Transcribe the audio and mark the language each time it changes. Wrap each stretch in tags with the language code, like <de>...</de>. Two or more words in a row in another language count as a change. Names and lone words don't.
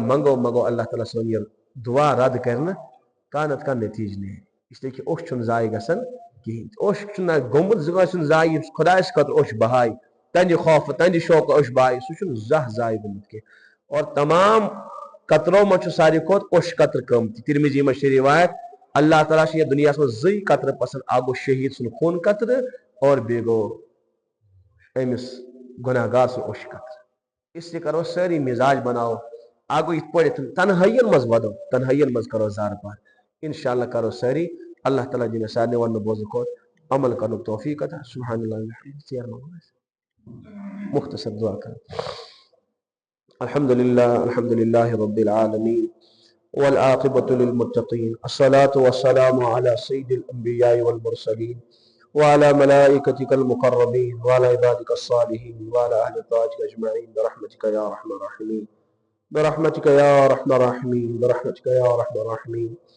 <ks>منگو اللہ تعالیٰ سون یہِ دعا رد کرِ نہٕ کانٛہہ نتہٕ کانٛہہ نتیٖجہٕ نیرِ</ks> <ur>اسلیے کہِ</ur> <ks>اوٚش چھُنہٕ ضایہِ گژھان کِہینۍ اوٚش چھُنہٕ گوٚمُت زٕ کٲنٛسہِ ہُنٛد ضایہِ یُس خۄدایس خٲطرٕ اوٚش بہایہِ تہنٛدِ خوفہٕ تہنٛدِ شوقہٕ اوٚش بہایہِ سُہ چھُنہٕ زانٛہہ ضایہِ گوٚمُت کینٛہہ اور تمام قطرو منٛز چھُ ساروی کھۄتہٕ اوٚش قطرٕ قۭمتی ترمذی منٛز چھِ روایت اللہ تعالیٰ چھِ یتھ دُنیاہس منٛز 2 قطرٕ پسنٛد اکھ گوٚو شہیٖد سُنٛد خوٗن قطرٕ اور بیٚیہِ گوٚو أمِس گۄناہ گار سُنٛد اوٚش قطرٕ</ks> <ur>اس لیے</ur> <ks>کرو سٲری مزاج بناوو اکھ گوٚو یِتھ پٲٹھۍ تنہٲیین منٛز ودو تنہٲیین منٛز کرو زار پار</ks> <ar>انشاء اللہ</ar> <ks>کرو سٲری اللہ تعالیٰ دِ مےٚ سارنٕے وننہٕ بوزنہٕ کھۄتہٕ عمل کرنُک توفیٖق عطا</ks> <ar>سبحان اللہ</ar> <ks>مختصر دعا کرو</ks> <ar>الحمد لله رب العالمين والعاقبة للمتقين الصلاة والسلام على سيد الأنبياء والمرسلين وعلى ملائكتك المقربين وعلى عبادك الصالحين وعلى أهل طاعتك أجمعين برحمتك يا أرحم الراحمين برحمتك يا أرحم الراحمين برحمتك يا أرحم الراحمين</ar>